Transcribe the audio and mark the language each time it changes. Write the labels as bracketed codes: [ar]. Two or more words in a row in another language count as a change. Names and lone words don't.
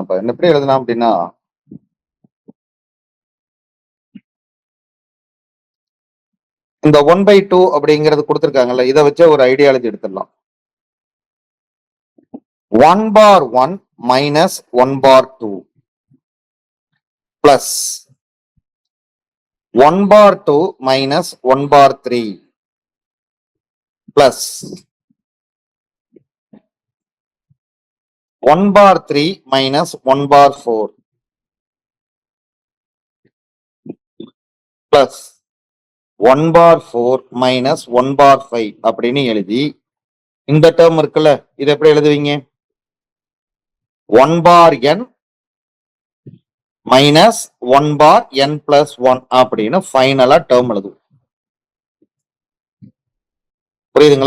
[ta] எப்படி எழுதலாம் அப்படின்னா இந்த 1/2 அப்படிங்கிறது கொடுத்திருக்காங்கல்ல, இதை வச்சு ஒரு ஐடியாலஜி எடுத்துடலாம். [en] 1 bar 1 minus 1 bar 2 plus 1 bar 2 minus 1 bar 3 plus 1 bar 3 minus 1 bar 4 plus 1 bar 4 minus 1 bar 5 [ta] அப்படின்னு எழுதி இந்த டேர்ம் இருக்குல்ல, இது எப்படி எழுதுவீங்க, [en] 1 bar n minus 1 bar n plus 1 [ta] அப்படின்னு ஃபைனலா டேர்ம் எழுதுவோம். புரியுதுங்களா?